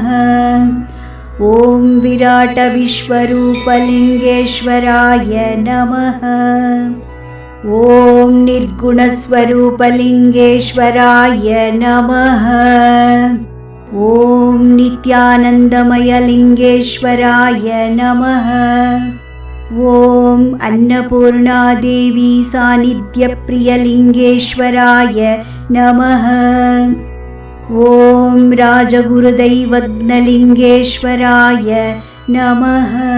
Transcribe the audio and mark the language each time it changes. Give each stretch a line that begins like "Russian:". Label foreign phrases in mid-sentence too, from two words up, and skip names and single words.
Sanskrit: ओं विराट विश्वरूपलिङ्गेश्वराय नमः. ओं निर्गुणस्वरूपलिङ्गेश्वराय नमः. ओं नित्यानन्दमयलिङ्गेश्वराय नमः. ஓம் ಅನ್ನಪೂರ್ಣಾದೇವಿ ಸಾನ್ನಿಧ್ಯಪ್ರಿಯಲಿಂಗೇಶ್ವರಾಯ ನಮಃ. ಓಂ ರಾಜಗುರುದೈವಜ್ಞಲಿಂಗೇಶ್ವರಾಯ ನಮಃ.